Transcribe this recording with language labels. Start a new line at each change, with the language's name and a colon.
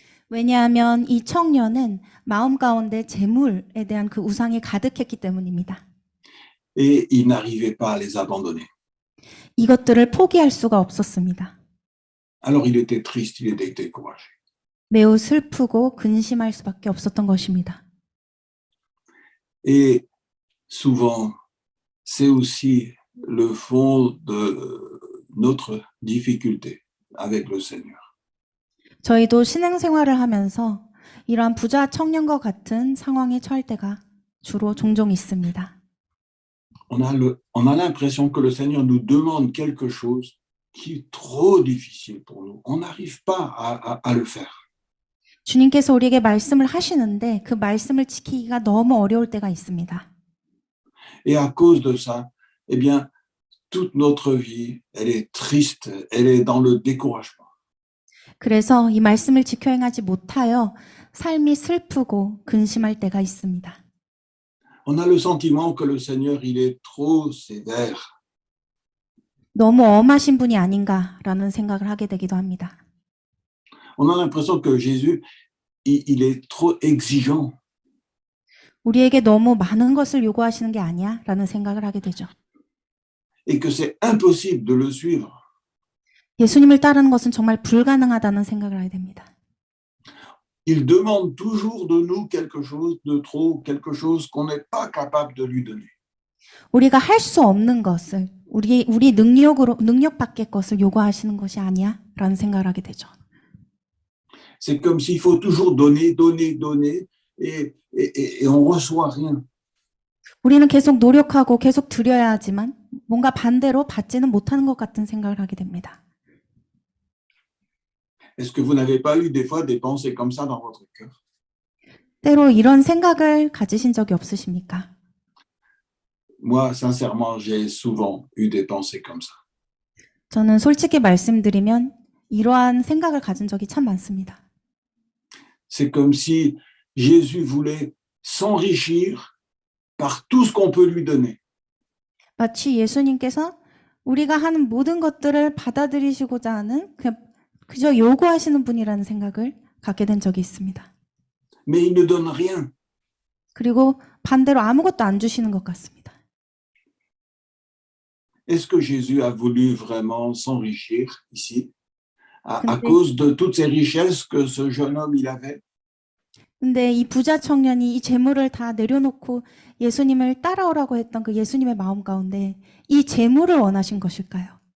Korean: 왜냐하면 이 청년은 마음 가운데 재물에 대한 그 우상이 가득했기 때문입니다.
French: Et il n'arrivait pas à les abandonner.
Korean: 이것들을 포기할 수가 없었습니다.
French: Alors il était triste, il était découragé.
Korean: 매우 슬프고 근심할 수밖에 없었던 것입니다.
French: Et souvent, c'est aussi le fond de notre difficulté avec le Seigneur.
Korean: 저희도 신앙생활을 하면서 이러한 부자 청년과 같은 상황에 처할 때가 주로 종종 있습니다.
French: On a l'impression que le Seigneur nous demande quelque chose qui est trop difficile pour nous. On n'arrive pas à le faire.
Korean: 주님께서 우리에게 말씀을 하시는데 그 말씀을 지키기가 너무 어려울 때가 있습니다.
French: Et à cause de ça, eh bien, toute notre vie, elle est triste, elle est dans le découragement.
Korean: 그래서 이 말씀을 지켜 행하지 못하여 삶이 슬프고 근심할 때가 있습니다.
French: On a le sentiment que le Seigneur, il est trop sévère.
Korean: 너무 엄하신 분이 아닌가라는 생각을 하게 되기도 합니다.
French: On a l'impression que Jésus, il est trop exigeant.
Korean: 우리에게 너무 많은 것을 요구하시는 게 아니야? 라는 생각을 하게 되죠.
French: Et que c'est impossible de le suivre.
Korean: 예수님을 따르는 것은 정말 불가능하다는 생각을 하게 됩니다.
French: Il demande toujours de nous quelque chose de trop, quelque chose qu'on n'est pas capable de lui donner.
Korean: 우리가 할 수 없는 것을 우리 능력 밖의 것을 요구하시는 것이 아니야? 라는 생각을 하게 되죠.
French: C'est comme s'il faut toujours donner, donner, donner, et on reçoit rien.
Korean: 우리는 계속 노력하고 계속 드려야 하지만 뭔가 반대로 받지는 못하는 것 같은 생각을 하게 됩니다.
French: Est-ce que vous n'avez pas eu des fois des pensées comme ça dans votre cœur?
Korean: 때로 이런 생각을 가지신 적이 없으십니까?
French: Moi, sincèrement, j'ai souvent eu des pensées comme ça.
Korean: 저는 솔직히 말씀드리면 이러한 생각을 가진 적이 참 많습니다.
French: C'est comme si Jésus voulait s'enrichir par tout ce qu'on peut lui donner.
Korean: 마치 예수님께서 우리가 하는 모든 것들을 받아들이시고자 하는 그저 요구하시는 분이라는 생각을 갖게 된 적이 있습니다.
French: Mais il ne donne rien.
Korean: 그리고 반대로 아무것도 안 주시는 것 같습니다.
French: Est-ce que Jésus a voulu vraiment s'enrichir ici à
Korean: 근데-
French: cause de toutes ces richesses que ce jeune homme il avait?
Korean: 근데 이 부자 청년이 이 재물을 다 내려놓고 예수님을 따라오라고 했던 그 예수님의 마음 가운데 이 재물을 원하신 것일까요?